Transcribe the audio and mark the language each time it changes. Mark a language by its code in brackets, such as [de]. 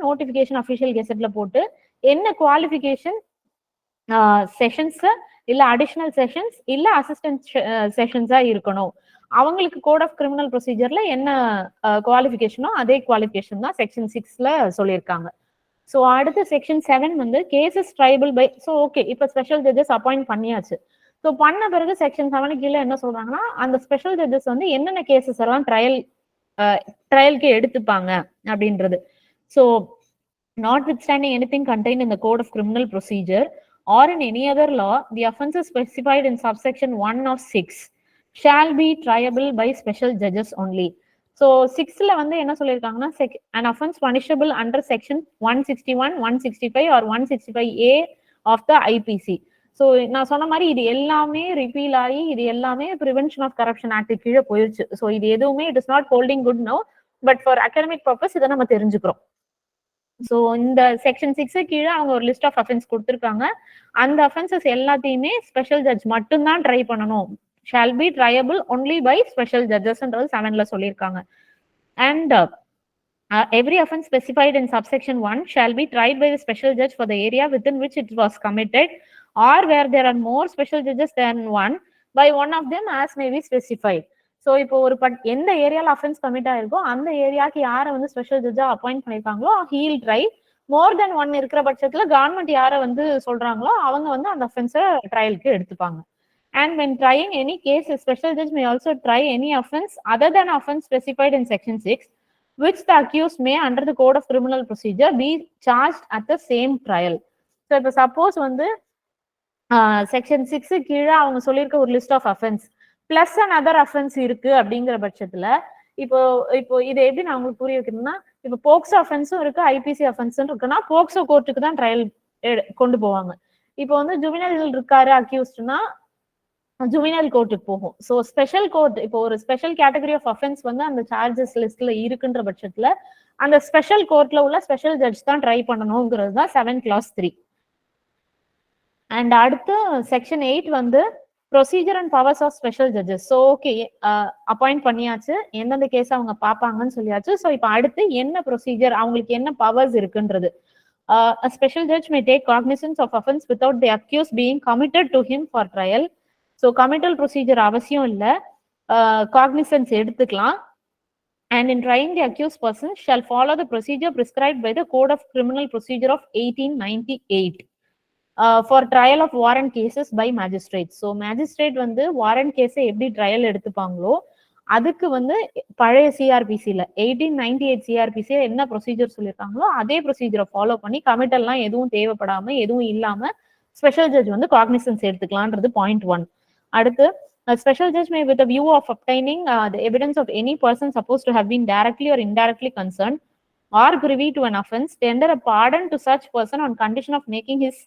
[ta] Notification official கெசெட்ல போட்டு என்ன qualification, sessions இல்ல அடிஷனல் செஷன்ஸ் இல்ல அசிஸ்டன்ட் செஷன்ஸா இருக்கணும், அவங்களுக்கு கோட் ஆஃப் கிரிமினல் ப்ரொசீஜர்ல என்ன குவாலிஃபிகேஷனோ அதே குவாலிஃபிகேஷன் தான் செக்ஷன் 6ல சொல்லியிருக்காங்க. ஸோ அடுத்து செக்ஷன் 7 வந்து cases tribal by. So okay, இப்போ ஸ்பெஷல் ஜட்ஜஸ் அப்பாயிண்ட் பண்ணியாச்சு. ஸோ பண்ண பிறகு செக்ஷன் 7 கீழே என்ன சொல்றாங்கன்னா, அந்த ஸ்பெஷல் ஜட்ஜஸ் வந்து என்னென்ன கேசஸ் எல்லாம் ட்ரையலுக்கு எடுத்துப்பாங்க அப்படின்றது. [en] So notwithstanding anything contained in the code of criminal procedure or in any other law, the offences specified in subsection 1 of 6 shall be triable by special judges only. So [ta] 6ல வந்து என்ன சொல்லியிருக்காங்கன்னா, [en] an offense punishable under section 161, 165 or 165A of the IPC. [ta] So நான் சொன்ன மாதிரி இது எல்லாமே repeal ஆகி இது எல்லாமே ப்ரிவென்ஷன் ஆஃப் கரப்ஷன் ஆக்ட் கீழே போயிடுச்சு. ஸோ இது எதுவுமே [en] it is not holding good [ta] no, but for academic purpose இதை நம்ம தெரிஞ்சுக்கிறோம். ஸோ இந்த செக்ஷன் 6 கீழே அவங்க ஒரு லிஸ்ட் ஆஃப் அஃபென்ஸ் கொடுத்துருக்காங்க. அந்த அஃபென்சஸ் எல்லாத்தையுமே ஸ்பெஷல் ஜட்ஜ் மட்டும்தான் ட்ரை பண்ணணும். [en] shall be triable only by special ஜட்ஜஸ்ன்றது [ta] 7ல சொல்லியிருக்காங்க. [en] And every offense specified in subsection 1 shall be tried by the special judge for the area within which it was committed, or where there are more special judges than one, by one of them as may be specified. [ta] So இப்போ ஒரு எந்த ஏரியால offence commit ஆயிருக்கோ அந்த ஏரியாவுக்கு யாரை வந்து special ஜட்ஜா appoint பண்ணிருக்காங்களோ heel try. மோர் தென் 1 இருக்கிற பட்சத்துல கவர்மெண்ட் யாரை வந்து சொல்றாங்களோ அவங்க வந்து அந்த அஃபென்ஸை ட்ரையலுக்கு எடுத்துப்பாங்க. [en] And when trying any case, a special judge may also try any offense other than offense specified in section 6, which the accused may under the code of criminal procedure be charged at the same trial. [ta] So இப்போ suppose வந்து section 6 கீழே அவங்க சொல்லியிருக்க ஒரு list of offence plus another offence இருக்கு அப்படிங்கிற பட்சத்துல இப்போ இதை எப்படி நான் உங்களுக்கு புரிய வைக்கணும்னா, இப்போ போக்சோ அஃபென்ஸும் இருக்கு ஐபிசி அஃபென்ஸும் இருக்குன்னா போக்சோ கோர்ட்டுக்கு தான் ட்ரையல் கொண்டு போவாங்க. இப்போ வந்து ஜுவினல் இருக்காரு அக்யூஸ்ட்னா ஜுவினல் கோர்ட்டுக்கு போகும். ஸோ ஸ்பெஷல் கோர்ட் இப்போ ஒரு ஸ்பெஷல் கேட்டகரி ஆஃப் அஃபென்ஸ் வந்து அந்த சார்ஜஸ் லிஸ்ட்ல இருக்குன்ற பட்சத்துல அந்த ஸ்பெஷல் கோர்ட்ல உள்ள ஸ்பெஷல் ஜட்ஜ் தான் ட்ரை பண்ணணுங்கிறது தான் 7 clause 3. அண்ட் அடுத்து செக்ஷன் 8 வந்து procedure and powers of special judges. So okay, appoint பண்ணியாச்சு, எந்தெந்த கேஸ் அவங்க பார்ப்பாங்கன்னு சொல்லியாச்சு. ஸோ இப்போ அடுத்து என்ன ப்ரொசீஜர், அவங்களுக்கு என்ன பவர்ஸ் இருக்குன்றது. [en] A special judge may take cognizance of offense without the accused being committed to him for trial. [ta] So committal procedure அவசியம் இல்லை, காக்னிசன்ஸ் எடுத்துக்கலாம். [en] And in trying the accused person shall follow the procedure prescribed by the Code of Criminal Procedure of 1898 for trial of warrant cases by magistrates. [ta] So magistrate வந்து warrant case எப்படி trial எடுத்துப்பாங்களோ அதுக்கு வந்து பழைய சிஆர்பிசில 1898 CrPC என்ன procedure சொல்லியிருக்காங்களோ அதே ப்ரொசீஜரை follow பண்ணி கமிட்டல்லாம் எதுவும் தேவைப்படாம எதுவும் இல்லாம ஸ்பெஷல் ஜட்ஜ் வந்து காக்னிசன்ஸ் எடுத்துக்கலான்றது பாயிண்ட் 1. [en] அடுத்து a special judge may, with a view of obtaining the evidence of any person supposed to have been directly or indirectly concerned or privy to an offense, tender a pardon to such person on condition of making